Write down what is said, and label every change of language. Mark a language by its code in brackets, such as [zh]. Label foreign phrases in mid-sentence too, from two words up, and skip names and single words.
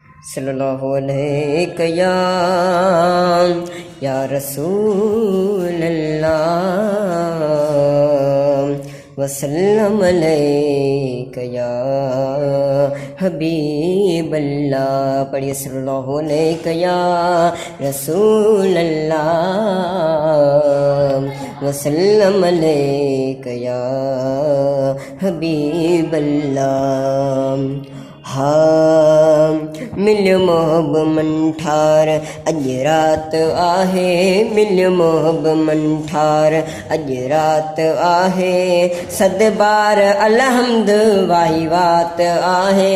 [ar] صلى الله عليه يا رسول الله وسلم عليك يا حبيب الله. पढ़िए صلى الله عليك يا رسول الله وسلم عليك يا حبيب الله. [sd] हाँ मिलियो मोहब मंठार अज रात आहे, मिलियो मोहब मंठार अज रात आहे, सद बार अलहम्द वाही वात आहे।